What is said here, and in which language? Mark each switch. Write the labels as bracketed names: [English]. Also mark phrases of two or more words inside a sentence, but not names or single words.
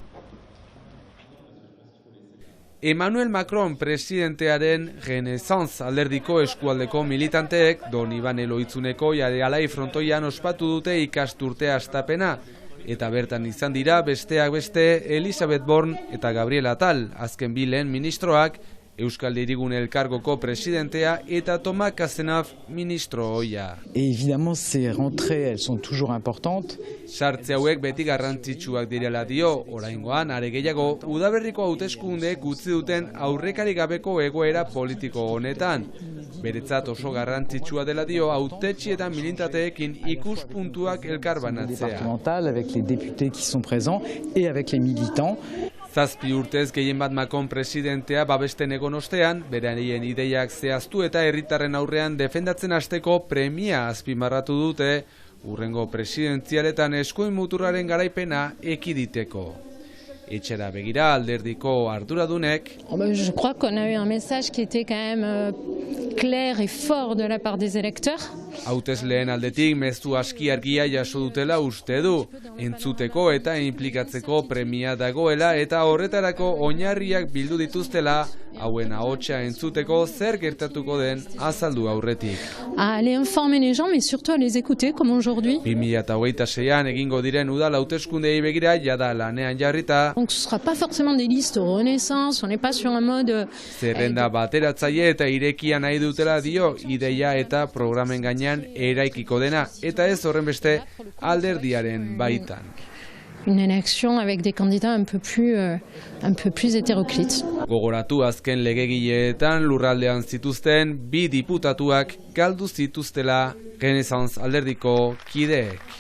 [Basque] Emmanuel Macron presidentearen Genesans alderdiko eskualdeko militanteek Donibane Loitzuneko Jarealai frontoian ospatu dute ikasturte hastapena, eta bertan izan dira besteak beste Elisabeth Born eta Gabriel Atal, azken bi lehen ministroak, Euskal Hirigune Elkargoko presidentea eta Thomas Cazenave ministro ohia. [French] Évidemment, ces rentrées, elles sont toujours importantes. [Basque] Sartze hauek beti garrantzitsuak direla dio, oraingoan are gehiago udaberriko hauteskundeek utzi duten aurrekari gabeko egoera politiko honetan. Beretzat oso garrantzitsua dela dio hautetsi eta militanteekin ikuspuntuak elkarbanatzea. [French] Avec les députés qui sont présents et avec les militants. [Basque] Zazpi urtez gehien bat Macron presidentea babesten egon ostean, beraien ideiak zehaztu eta herritarren aurrean defendatzen hasteko premia azpimarratu dute, hurrengo presidentzialetan eskuin muturraren garaipena ekiditeko. Etxera begira alderdiko arduradunek. [French] Je crois qu'on a eu un message qui était quand même clair et fort de la part des électeurs. [Basque] Hautesleen aldetik mezu aski argia jaso dutela uste du, entzuteko eta inplikatzeko premia dagoela eta horretarako oinarriak bildu dituztela, hauen ahotsa entzuteko zer gertatuko den azaldu aurretik. [French] À aller informer les gens, mais surtout à les écouter, comme aujourd'hui. [Basque] 2026an egingo diren udal hauteskundei begira jada lanean jarrita. [French] Donc ce sera pas forcément des listes renaissance, on n'est pas sur un mode. [Basque] Zerrenda bateratzaile eta irekia nahi dutela dio ideia eta programen gainean eraikiko dena, eta ez horrenbeste alderdiaren baitan. [French] Une élection avec des candidats un peu plus hétéroclites. [Basque] Gogoratu azken legegileetan lurraldean zituzten bi diputatuak galdu zituztela Genesans alderdiko kideek.